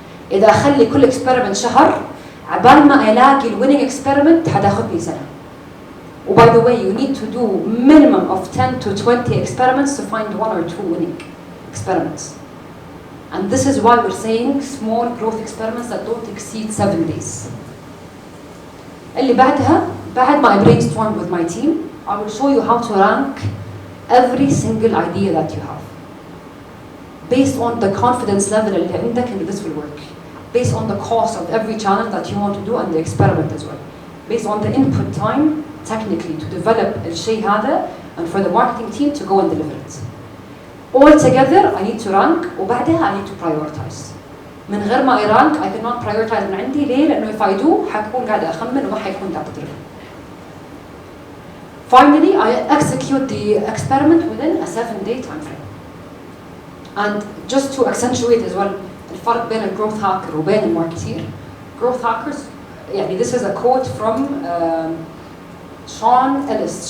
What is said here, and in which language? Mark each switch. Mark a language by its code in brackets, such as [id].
[ar] إذا أخلي كل experiment شهر عبال ما ألاقي winning experiment حتاخذني سنة. [en] By the way, you need to do minimum of 10 to 20 experiments to find 1 or 2 winning experiments. And this is why we're saying small growth experiments that don't exceed 7 days. [ar] اللي بعدها بعد ما [en] I brainstorm with my team, I will show you how to rank every single idea that you have. based on the confidence level [ar] اللي عندك [en] and this will work, based on the cost of every challenge that you want to do and the experiment as well, based on the input time technically to develop [ar] الشيء هذا [en] and for the marketing team to go and deliver it. All together I need to rank وبعدها I need to prioritize. [ar] من غير ما rank [en] I cannot prioritize [ar] من عندي. ليه؟ لأنه [en] if I do [ar] حكون قاعدة أخمن وما حيكون قاعدة أدرب. [en] Finally, I execute the experiment within a 7-day time frame. And just to accentuate as well [ar] الفرق بين الجروث هاكر وبين الماركتير. [en] Growth hackers, يعني this is a quote from Sean Ellis.